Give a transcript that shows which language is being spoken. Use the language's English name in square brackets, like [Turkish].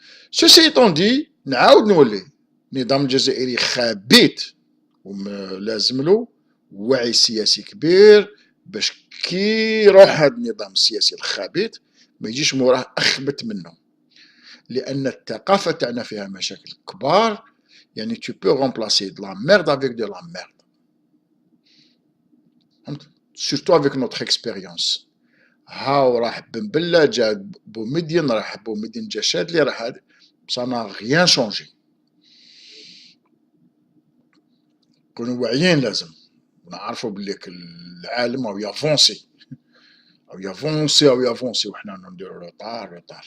[French] Ceci étant dit [Arabic] نعاود نولي النظام الجزائري خبيث ولازم له وعي سياسي كبير باش كي يروح هذا النظام السياسي الخبيث ما يجيش موراه اخبث منه. لان الثقافه تاعنا فيها مشاكل كبار. يعني [French] tu peux remplacer de la merde avec de la merde. surtout avec notre expérience. [Arabic] هاو راح بن بله جا بومدين راح بومدين جا شادلي راح هذا [French] ça n'a rien changé. [Arabic] كونوا واعيين لازم نعرفوا بلي العالم [French] او يافونسي [Arabic] وحنا نديرو روطار.